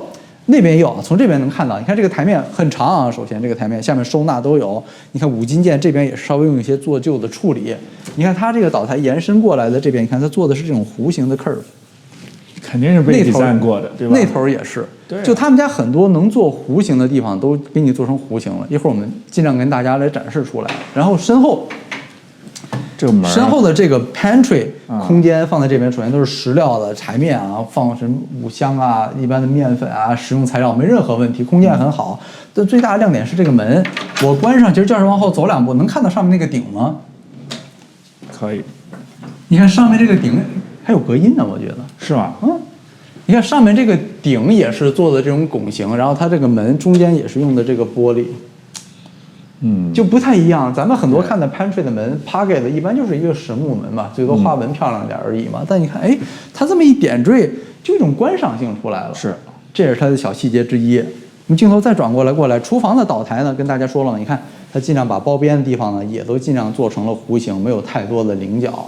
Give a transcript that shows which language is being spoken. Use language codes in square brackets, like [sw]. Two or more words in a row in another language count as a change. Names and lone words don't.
[zh] 那邊也有，從這邊能看到。你看這個台面很長啊，首先這個台面下面收納都有。你看五金件這邊也是稍微用一些做舊的處理。你看它這個島台延伸過來的這邊，你看它做的是這種弧形的 curve，肯定是被design過的，對吧？那頭也是，對啊，就他們家很多能做弧形的地方都給你做成弧形了。一會兒我們盡量跟大家來展示出来。然後身後。這個門，身後的這個 pantry 空間放在這邊，首先都是石料的台面啊，放什麼五香啊、一般的麵粉啊，食用材料沒任何問題，空間很好。但最大的亮點是這個門，我關上，其實就是往後走2步，能看到上面那個頂嗎？可以。你看上面這個頂還有隔音呢，我覺得是嗎？你看上面這個頂也是做的這種拱形，然後它這個門中間也是用的這個玻璃。就不太一樣。咱們很多看的 pantry 的门 pocket 的一般就是一個實木门嘛，最多花紋漂亮點而已嘛。但你看，哎，它這麼一點綴，就一種觀賞性出來了。是，這也是它的小細節之一。我們鏡頭再轉過來，廚房的島台呢，跟大家說了，你看它盡量把包邊的地方呢，也都盡量做成了弧形，沒有太多的稜角。